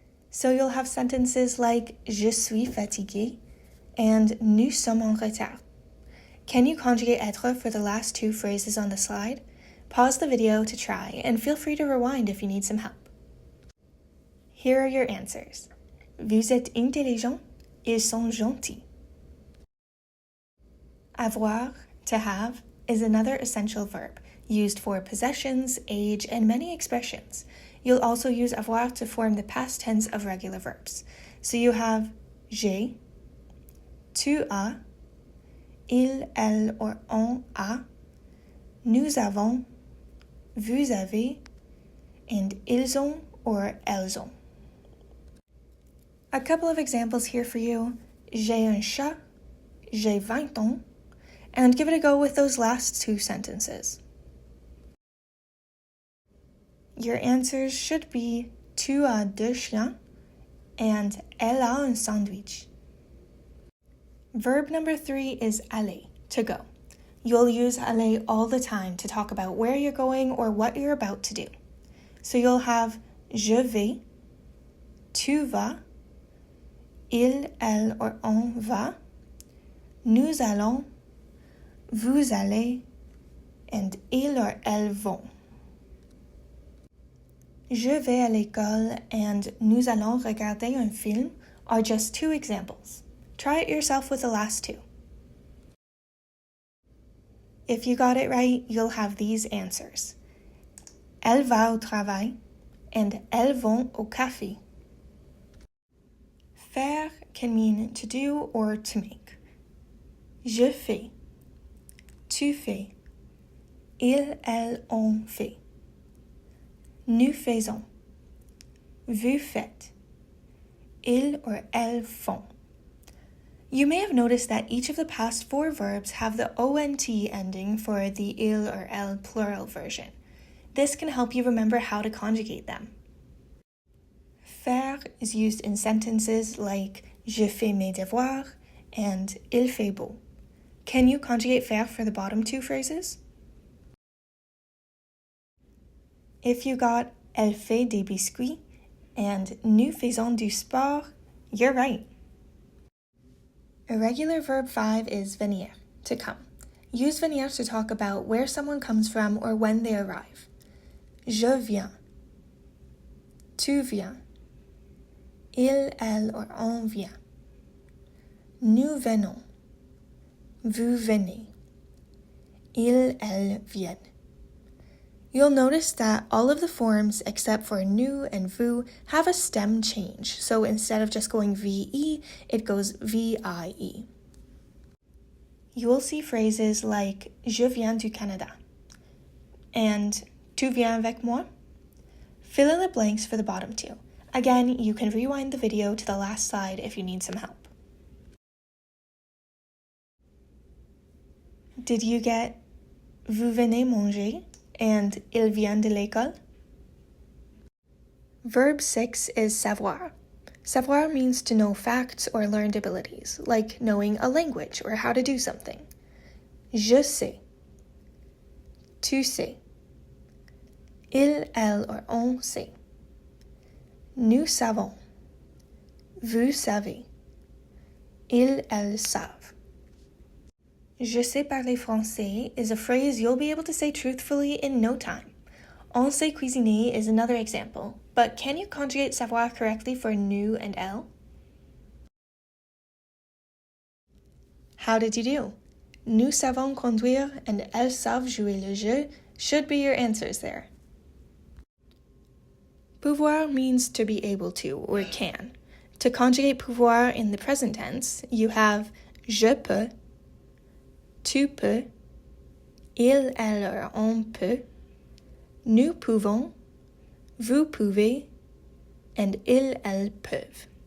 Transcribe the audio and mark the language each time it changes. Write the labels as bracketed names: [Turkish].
[English] So you'll have sentences like [French] je suis fatigué [English] and [French] nous sommes en retard. [English] Can you conjugate être for the last 2 phrases on the slide? Pause the video to try and feel free to rewind if you need some help. Here are your answers. [French] Vous êtes intelligent, ils sont gentils. [English] Avoir, to have, is another essential verb, used for possessions, age, and many expressions. You'll also use avoir to form the past tense of regular verbs. So you have [French] j'ai, tu as, il, elle, or on a, nous avons, vous avez, and ils ont or elles ont. [English] A couple of examples here for you. [French] J'ai un chat, j'ai 20 ans, [English] and give it a go with those last 2 sentences. Your answers should be [French] tu as 2 chiens and elle a un sandwich. [English] Verb number 3 is aller, to go. You'll use aller all the time to talk about where you're going or what you're about to do. So you'll have [French] je vais, tu vas, il, elle, or on va, nous allons, vous allez, and ils or elles vont. Je vais à l'école and nous allons regarder un film [English] are just 2 examples. Try it yourself with the last 2. If you got it right, you'll have these answers. [French] Elle va au travail and elles vont au café. [English] Faire can mean to do or to make. [French] Je fais. Tu fais. Ils, elles, on fait. Nous faisons. Vous faites. Ils or elles font. [English] You may have noticed that each of the past 4 verbs have the ONT ending for the il or elle plural version. This can help you remember how to conjugate them. [French] Faire [English] is used in sentences like [French] je fais mes devoirs and il fait beau. [English] Can you conjugate faire for the bottom 2 phrases? If you got [French] elle fait des biscuits and nous faisons du sport, [English] you're right. Irregular verb 5 is venir, to come. Use venir to talk about where someone comes from or when they arrive. [French] Je viens. Tu viens. Il, elle, or on vient. Nous venons. Vous venez. Ils, elles viennent. [English] You'll notice that all of the forms except for nous and vous have a stem change, so instead of just going VE, it goes VIE. You will see phrases like [French] je viens du Canada and tu viens avec moi. [English] Fill in the blanks for the bottom 2. Again, you can rewind the video to the last slide if you need some help. Did you get [French] vous venez manger and il vient de l'école? [English] Verb 6 is savoir. Savoir means to know facts or learned abilities, like knowing a language or how to do something. [French] Je sais. Tu sais. Il, elle, or on sait. Nous savons. Vous savez. Ils, elles savent. Je sais parler français [English] is a phrase you'll be able to say truthfully in no time. [French] On sait cuisiner [English] is another example, but can you conjugate savoir correctly for nous and elle? How did you do? [French] Nous savons conduire [English] and [French] elles savent jouer le jeu [English] should be your answers there. Pouvoir means to be able to or can. To conjugate [French] pouvoir [English] in the present tense, you have [French] je peux, tu peux, il, elle, on peut, nous pouvons, vous pouvez, and ils, elles peuvent.